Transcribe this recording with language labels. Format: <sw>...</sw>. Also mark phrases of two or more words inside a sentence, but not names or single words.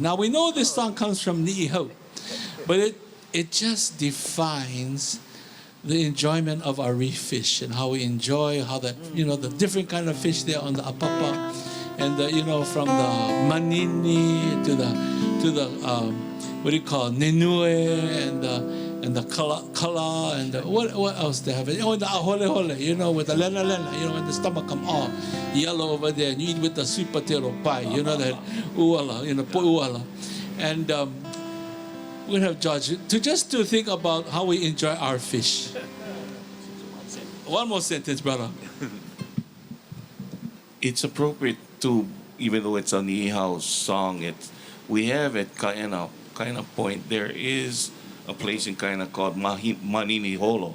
<en>Now we know this song comes from Ni'ihau, but it just defines the enjoyment of our reef fish and how we enjoy how that the different kind of fish there on the apapa, and from the manini to the what do you call nenue and the kala and what else they have? Oh, the ahole, with the lena, when the stomach come all yellow over there, and you eat with the sweet potato pie, that uala,</en> <haw>po uala.</haw> <en>And we're going to have George to think about how we enjoy our fish. One more sentence, brother. It's appropriate to, even though it's a Niihau song, we have at Kaena Point, there is a place in Kaena called Manini Holo.</en>